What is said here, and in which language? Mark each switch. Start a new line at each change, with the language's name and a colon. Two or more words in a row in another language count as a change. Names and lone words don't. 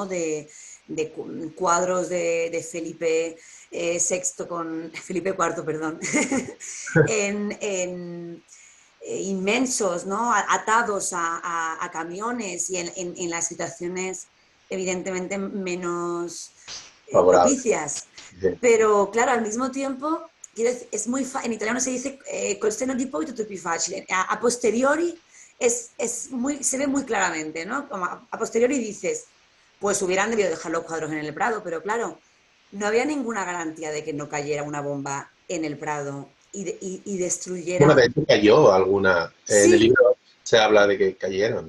Spanish: de cuadros de Felipe VI con Felipe IV, perdón, en inmensos, ¿no? Atados a camiones, y en las situaciones evidentemente menos Favorable. propicias. Sí. Pero claro, al mismo tiempo, es en italiano se dice
Italian: col senno di poi tutto è più facile.
Latin: A posteriori
Spanish: se ve muy claramente, ¿no? Como
Latin: a posteriori
Spanish: dices, pues hubieran debido dejar los cuadros en el Prado, pero claro, no había ninguna garantía de que no cayera una bomba en el Prado y Bueno, de destruyera. hecho cayó alguna. En el Sí, libro se habla de que cayeron.